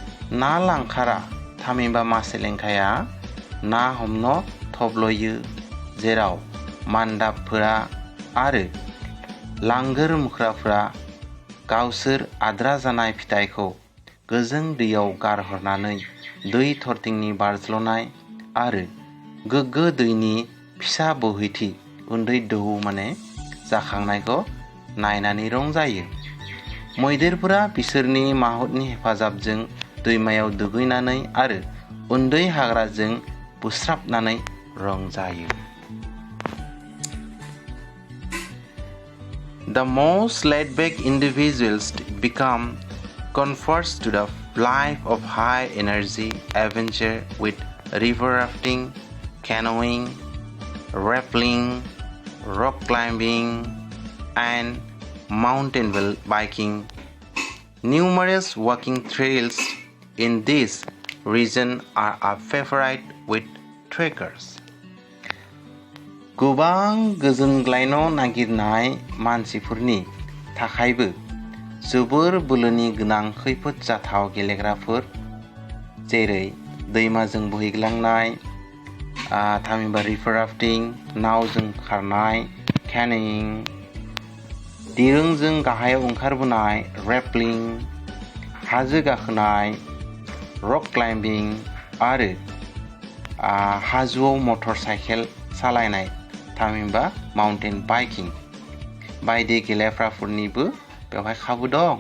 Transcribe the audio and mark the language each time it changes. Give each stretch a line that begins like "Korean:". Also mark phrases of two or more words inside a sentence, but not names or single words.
Bodo: ना लांखारा थामहिनबा मासेलेंखाया ना हमनो थब्लयो जेराव मान्दाबफोरा आरो लांगोर मुख्राफोरा गावसोर आद्रा जानाय फिथाइखौ गोजों दैयाव गारहरनानै दै थरथिंनि बारज्ल'नाय आरो गोग्गो दैनि फिसा बोहैथि उन्दै दोहौ जाखांनायखौ नायनानै रंजायो। मैदेरफोरा बिसोरनि माहुतनि हेफाजाबजों दैमायाव दुगैनानै आरो उन्दै हाग्राजों बुस्राबनानै रंजायो।
English: The most laid-back individuals become converts to the life of high energy adventure with river rafting, canoeing, rappelling, rock climbing, and mountain biking. Numerous walking trails in this region are a favorite with trekkers.
Bodo: गोबां गोजोनग्लायनो नागिरनाय मानसिफोरनि थाखायबो जोबोर बोलोनि गोनां खैफोद जाथाव गेलेग्राफोर जेरै दैमाजों बोहैग्लांनाय थामहिनबा
English: river rafting,
Bodo: नावजों खारनाय, केनियिं, दिरुंजों गाहायाव ओंखारबोनाय रेपलिं, हाजो गाखोनाय,
English: rock climbing
Bodo: आरो हाजोआव
English: motor cycle
Bodo: सालायनाय थामहिनबा
English: mountain biking
Bodo: बायदि गेलेग्राफोरनिबो बेवहाय खाबु दं।